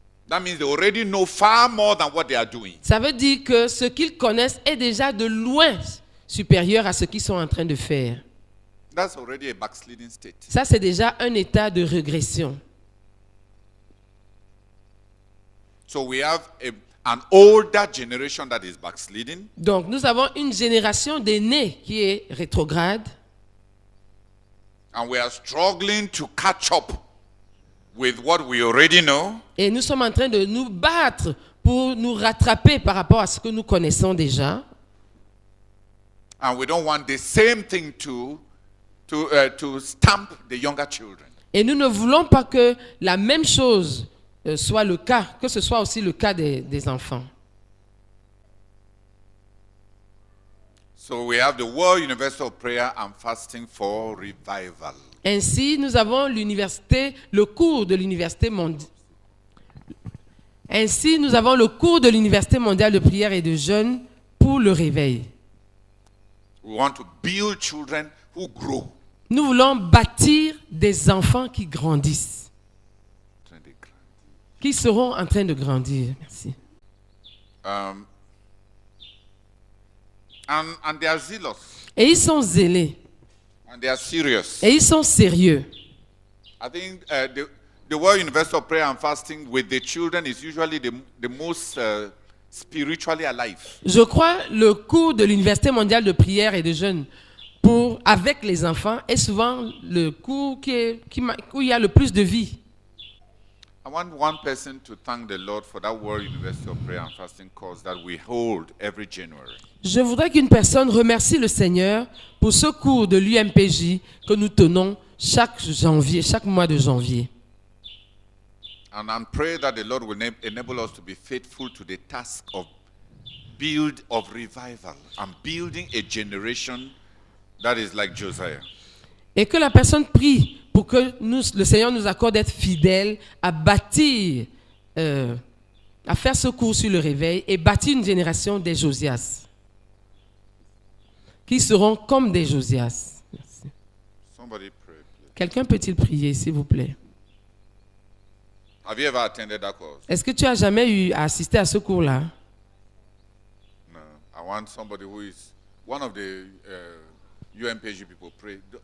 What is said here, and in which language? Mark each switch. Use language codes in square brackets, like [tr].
[en] That means they already know far more than what they are doing. [fr] Ça veut dire que ce qu'ils connaissent est déjà de loin supérieur à ce qu'ils sont en train de faire. [en] That's already a backsliding state. [fr] Ça, c'est déjà un état de régression. [en] So we have an older generation that is backsliding. [fr] Donc, nous avons une génération d'aînés qui est rétrograde. [en] And we are struggling to catch up with what we already know. [fr] Et nous sommes en train de nous battre pour nous rattraper par rapport à ce que nous connaissons déjà. [en] And we don't want the same thing to stamp the younger children. [fr] Et nous ne voulons pas que la même chose soit le cas, que ce soit aussi le cas des enfants. [en] So we have the World University of Prayer and Fasting for Revival. [fr] Ainsi, nous avons l'université, le cours de l'université mondiale. Ainsi, nous avons le cours de l'université mondiale de prière et de jeûne pour le réveil. [en] We want to build children who grow. [fr] Nous voulons bâtir des enfants qui grandissent, qui seront en train de grandir. Merci. [en] And they are zealous. [fr] Et ils sont zélés. [en] And they are serious. [fr] Et ils sont sérieux. [en] I think the World University of Prayer and Fasting with the children is usually the most spiritually alive. [fr] Je crois le cours de l'université mondiale de prière et de jeûne avec les enfants est souvent le cours où il y a le plus de vie. [en] I want one person to thank the Lord for that World University of Prayer and Fasting course that we hold every January. [fr] Je voudrais qu'une personne remercie le Seigneur pour ce cours de l'UMPJ que nous tenons chaque mois de janvier. [en] And I pray that the Lord will enable us to be faithful to the task of revival and building a generation that is like Josiah. [fr] Et que la personne prie pour que le Seigneur nous accorde d'être fidèles à bâtir, à faire ce cours sur le réveil et bâtir une génération des Josias, qui seront comme des Josias. Merci. [en] Somebody pray, please. [fr] Quelqu'un peut-il prier, s'il vous plaît? [en] Have you ever attended that course? [fr] Est-ce que tu as jamais eu à assister à ce cours-là? [en] No. I want somebody who is one of the UMPG people pray.